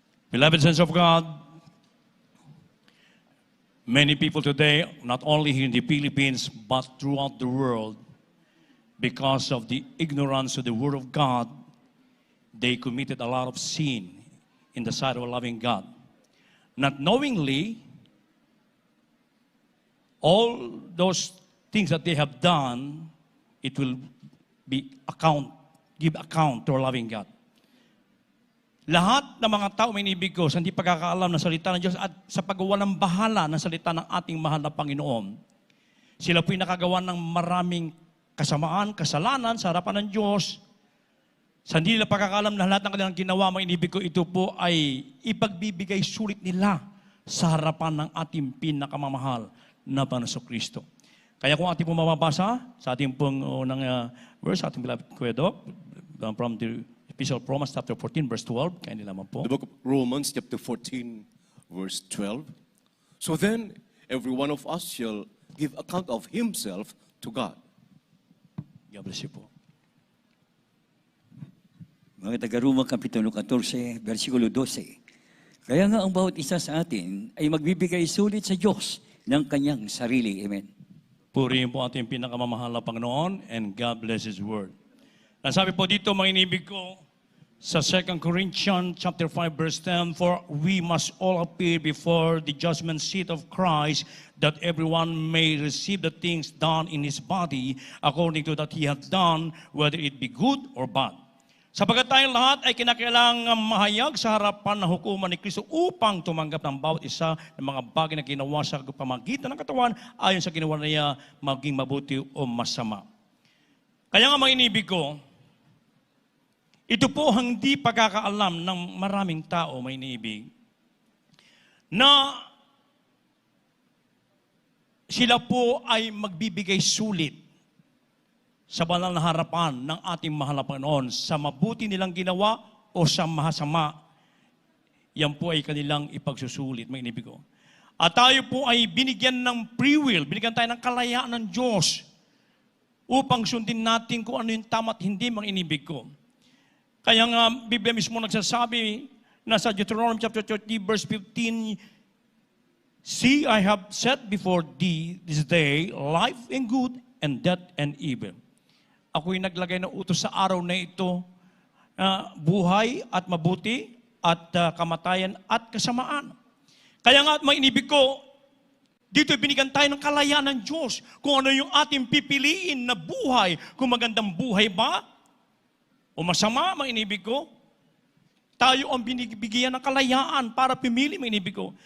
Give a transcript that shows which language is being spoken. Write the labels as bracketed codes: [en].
[en] Beloved saints of God, many people today, not only here in the Philippines, but throughout the world, because of the ignorance of the Word of God, they committed a lot of sin in the sight of a loving God. Not knowingly, all those things that they have done, it will give account to our loving God. [tl] Lahat ng mga tao may inibig ko sa hindi pagkakaalam ng salita ng Diyos at sa pagwawalang bahala ng salita ng ating mahal na Panginoon, sila po'y nakagawa ng maraming kasamaan, kasalanan sa harapan ng Diyos. Sa hindi nila pagkakaalam na lahat ng kanilang ginawa, mga inibig ko, ito po ay ipagbibigay sulit nila sa harapan ng ating pinakamamahal na Panginoong Kristo. Kaya kung ating pong mababasa sa ating pong unang verse, ating beloved Kuya Doc, [en] from the Epistle of Romans chapter 14, verse 12, [tl] kaya nila po. [en] The book of Romans chapter 14, verse 12. So then, every one of us shall give account of himself to God. God bless you po. [tl] Mga taga-Roma, Kapitulo 14, versikulo 12. Kaya nga ang bawat isa sa atin ay magbibigay sulit sa Diyos ng kanyang sarili. Amen. Purihin po ating pinakamamahal na Panginoon, [en] and God bless His Word. [tl] Ang sabi po dito, mga inibig ko, sa [en] 2 Corinthians chapter 5, verse 10, for we must all appear before the judgment seat of Christ, that everyone may receive the things done in his body according to that he hath done, whether it be good or bad. [tl] Sapagat tayong lahat ay kinakailangang mahayag sa harapan ng hukuman ni Kristo upang tumanggap ng bawat isa ng mga bagay na ginawa sa pamagitan ng katawan ayon sa ginawa niya, maging mabuti o masama. Kaya nga mga inibig ko, ito po hindi pagkakaalam ng maraming tao, may inibig, na sila po ay magbibigay sulit sa banal na harapan ng ating mahal na Panginoon sa mabuti nilang ginawa o sa mahasama. Yan po ay kanilang ipagsusulit, may inibig ko. At tayo po ay binigyan ng free will, binigyan tayo ng kalayaan ng Diyos upang sundin natin kung ano yung tama at hindi, mga inibig ko. Kaya nga, Biblia mismo nagsasabi [en] nasa Deuteronomy chapter 30, verse 15, See, I have set before thee this day life and good, and death and evil. [tl] Ako'y naglagay ng utos sa araw na ito, buhay at mabuti, at kamatayan at kasamaan. Kaya nga, mga inibig ko, dito binigyan tayo ng kalayaan ng Diyos kung ano yung ating pipiliin na buhay. Kung magandang buhay ba o masama, mga inibig ko, tayo ang binibigyan ng kalayaan para pimili, mga inibig ko.